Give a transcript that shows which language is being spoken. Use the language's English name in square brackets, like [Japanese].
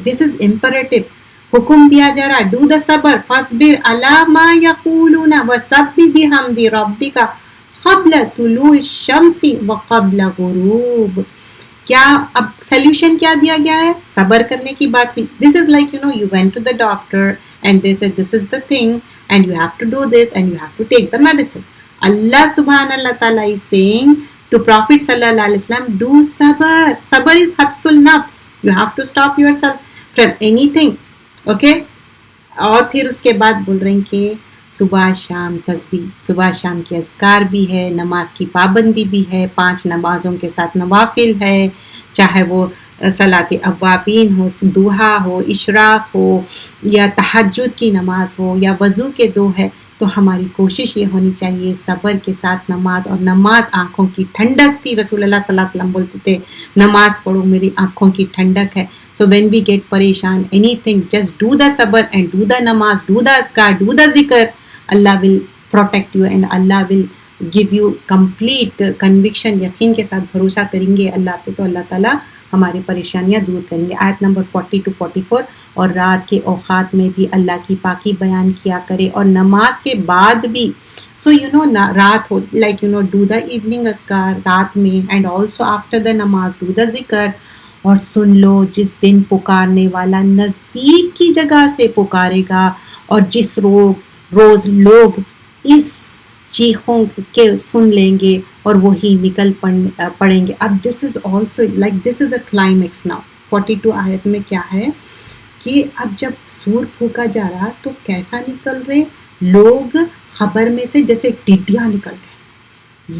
[English] this is imperative, [Urdu] حکم دیا جا رہا ہے [English] Do the صبر. [Arabic] فصبر علی ما یقولون وسبح بحمد ربک قبل طلوع الشمس وقبل غروب. [Urdu] کیا اب سلیوشن کیا دیا گیا ہے؟ صبر کرنے کی بات ہوئی. دس is like [English] you went to the doctor and they said this is the thing and you have to do this and you have to take the medicine. Allah subhanahu wa ta'ala is saying to Prophet sallallahu alaihi wasallam, do sabr. Sabr is habsul nafs. You have to stop yourself from anything. Okay? [Urdu] اور پھر اس کے بعد بول رہے ہیں کہ صبح شام تسبیح، صبح شام کے اذکار بھی ہے، نماز کی پابندی بھی ہے، 5 نمازوں کے ساتھ نوافل ہے، چاہے وہ صلاۃ اوابین ہو، دوحا ہو، اشراق ہو، یا تہجد کی نماز ہو، یا وضو کے 2 ہے. تو ہماری کوشش یہ ہونی چاہیے صبر کے ساتھ نماز. اور نماز آنکھوں کی ٹھنڈک تھی. رسول اللہ صلی اللہ علیہ وسلم بولتے تھے نماز پڑھو میری آنکھوں کی ٹھنڈک ہے. [English] So So when we get pareshan, anything, just do the sabr and do the namaz, do the askar, do the zikr. Allah will protect you and Allah will give you complete conviction. [Urdu] یقین کے ساتھ بھروسہ کریں گے اللہ پہ تو اللہ تعالیٰ ہماری پریشانیاں دور کریں گے. آیت نمبر 40 to 44. اور رات کے اوقات میں بھی اللہ کی پاکی بیان کیا کرے اور نماز کے بعد بھی. [English] So [Urdu] رات ہو [English] do the evening askar [Urdu] رات میں, [English] and also after the namaz do the zikr. [Urdu] اور سن لو جس دن پکارنے والا نزدیک کی جگہ سے پکارے گا اور جس روز لوگ اس چیخوں کے سن لیں گے اور وہی نکل پڑیں گے. اب [English] This is also this is a climax now. [Urdu] 42 آیت میں کیا ہے کہ اب جب سور پھونکا جا رہا تو کیسا نکل رہے لوگ خبر میں سے جیسے ٹڈیاں نکل گئے.